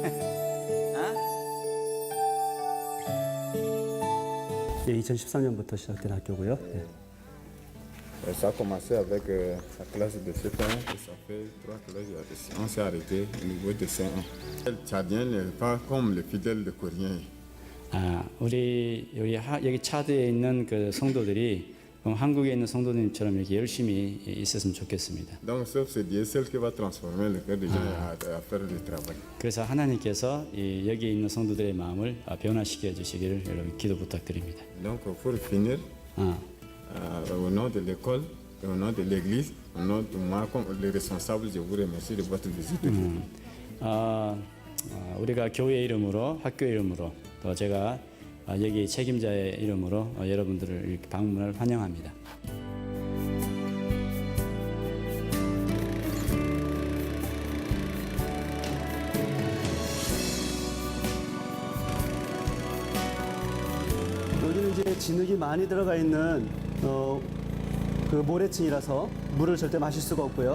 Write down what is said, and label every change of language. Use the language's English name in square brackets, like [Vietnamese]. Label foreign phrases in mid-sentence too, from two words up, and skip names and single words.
[Korean] 예, 2013년부터 시작된 학교고요. 네. [French] Ça a commencé avec la classe de CP1 et ça fait 3 classes. On s'est arrêté au niveau de C1. Le Tchadien n'est pas comme le fidèle de Coréen. [Korean] 우리 여기 차드에 있는 그 성도들이 한국에 있는 성도님처럼 이렇게 열심히 있었으면 좋겠습니다. [French] Donc sauf c'est Dieu seul qui va transformer le cœur des gens à faire le travail. [Korean] 그래서 하나님께서 여기 있는 성도들의 마음을 변화시켜 주시기를 여러분 기도 부탁드립니다. [French] Donc pour finir, au nom de l'école, au nom de l'église, au nom de moi comme le responsable, je vous remercie de votre visite. [Korean] 우리가 교회 이름으로, 학교 이름으로, 또 제가 여기 책임자의 이름으로 여러분들을 이렇게 방문을 환영합니다. 여기는 이제 진흙이 많이 들어가 있는 그 모래층이라서 물을 절대 마실 수가 없고요.